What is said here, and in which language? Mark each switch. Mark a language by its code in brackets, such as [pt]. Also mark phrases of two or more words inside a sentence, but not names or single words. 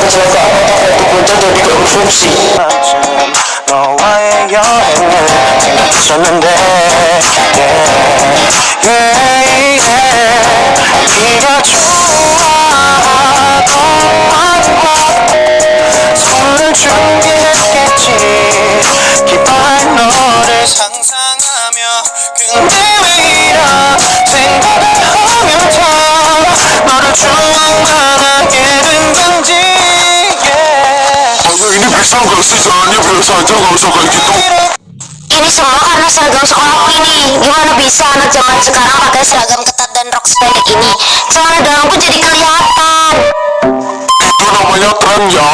[id] Bocah jadi konsumsi. [ko] 너와의 여행을 생각했었는데 네가 좋아하던 선물 준비했겠지 기뻐할 너를 상상하며 근데 왜 이런 생각을 하면서 너를 좋아하게 된 건지 [id] Ayah ini bisa nggak sih jalannya biasa aja, nggak usah kayak gitu. Ini semua karena seragam sekolahku ini. Gimana bisa anak zaman sekarang pakai seragam ketat dan rok sependek ini? Celana dalamku jadi kelihatan. Itu namanya tren ya.